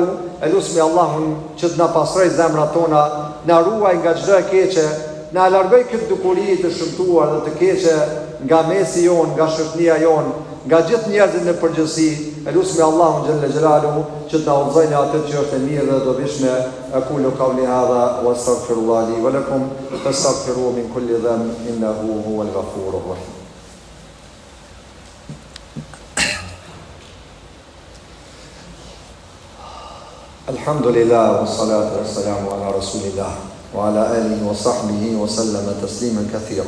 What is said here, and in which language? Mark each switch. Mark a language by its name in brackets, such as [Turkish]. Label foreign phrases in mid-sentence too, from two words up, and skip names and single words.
[Albanian] Elusmi Allahun që të na pastroj zemrat tona, na ruaj nga çdo e keqe, na largoj këtë dukuri të shëmtuar dhe të keqe nga mesi jon, nga shoqënia jon, nga gjithë njerëzit në përgjithësi. Elusmi Allahun [Arabic] جل جلاله [Albanian] që të na udhëzojë në atë që është e mirë dhe dobishme. [Arabic] أقول قولي هذا وأستغفر الله لي ولكم فاستغفروه من كل ذنب إنه هو الغفور الرحيم. الحمد لله، والصلاة والسلام على رسول الله وعلى آله وصحبه وسلم تسليما كثيرا.